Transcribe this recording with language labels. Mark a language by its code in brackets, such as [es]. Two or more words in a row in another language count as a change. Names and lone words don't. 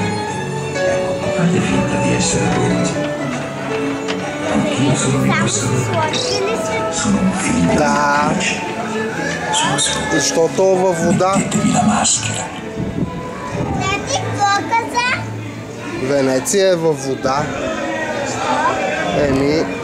[it] Fate finta di essere voi. Anch'io sono in questo momento. Sono un figlio [bg] Да, [it] di luce. Sono solo. [bg] защото във вода. [it] Mettetevi la maschera. [bg] Тати, какво каза? Венеция е във вода. Еми...